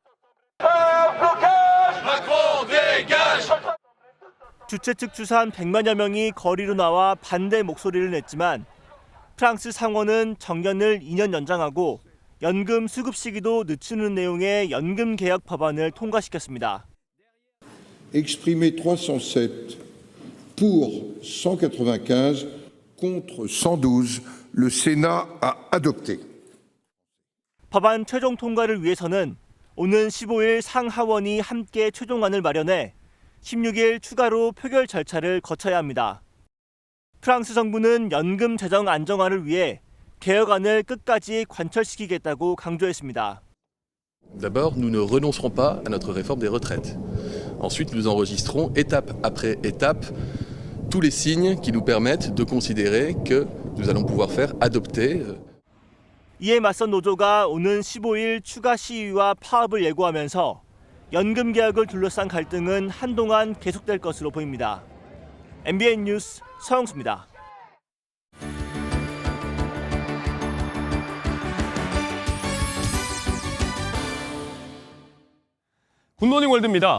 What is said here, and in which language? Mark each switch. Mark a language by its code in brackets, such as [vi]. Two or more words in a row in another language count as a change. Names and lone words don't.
[ko] 주최 측 추산 100만여 명이 거리로 나와 반대 목소리를 냈지만 프랑스 상원은 정년을 2년 연장하고 연금 수급 시기도 늦추는 내용의 연금 개혁 법안을 통과시켰습니다. [fr] Exprimé 307 pour 195 contre 112, le Sénat a adopté. [ko] 법안 최종 통과를 위해서는 오는 15일 상하원이 함께 최종안을 마련해 16일 추가로 표결 절차를 거쳐야 합니다. 프랑스 정부는 연금 재정 안정화를 위해 개혁안을 끝까지 관철시키겠다고 강조했습니다. [fr] D'abord, nous ne renoncerons pas à notre réforme des retraites. Ensuite, nous enregistrerons étape après étape tous les signes qui nous permettent de considérer que nous allons pouvoir faire adopter. [ko] 이에 맞선 노조가 오는 15일 추가 시위와 파업을 예고하면서 연금 개혁을 둘러싼 갈등은 한동안 계속될 것으로 보입니다. MBN 뉴스 서영수입니다. 굿모닝 월드입니다.